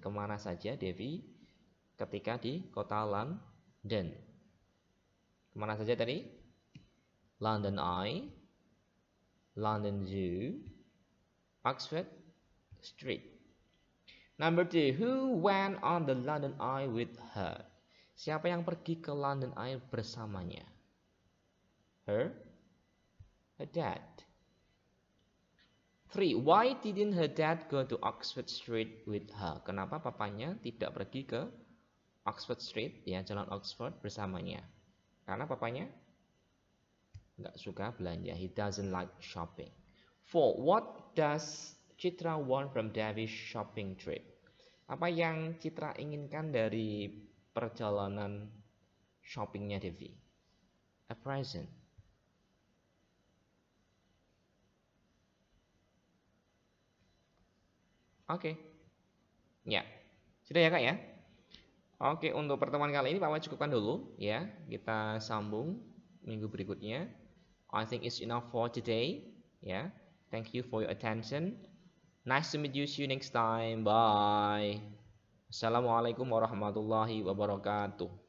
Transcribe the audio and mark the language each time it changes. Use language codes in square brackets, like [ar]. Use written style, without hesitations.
[id] Kemana saja Devi ketika di kota London? Kemana saja tadi? London Eye, London Zoo, Oxford Street. [en] Number 2, who went on the London Eye with her? [id] Siapa yang pergi ke London Eye bersamanya? [en] Her dad. 3, why didn't her dad go to Oxford Street with her? [id] Kenapa papanya tidak pergi ke Oxford Street, ya, jalan Oxford bersamanya? Karena papanya nggak suka belanja. [en] He doesn't like shopping. 4, what does Citra want from Devi's shopping trip? [id] Apa yang Citra inginkan dari perjalanan shoppingnya Devi? [en] A present. [id] Oke. Ya. Sudah ya Kak ya? Oke, untuk pertemuan kali ini Pak cukupkan dulu ya. Kita sambung minggu berikutnya. [en] I think it's enough for today. Yeah. Thank you for your attention. Nice to meet you. See you next time. Bye. [ar] Assalamualaikum warahmatullahi wabarakatuh.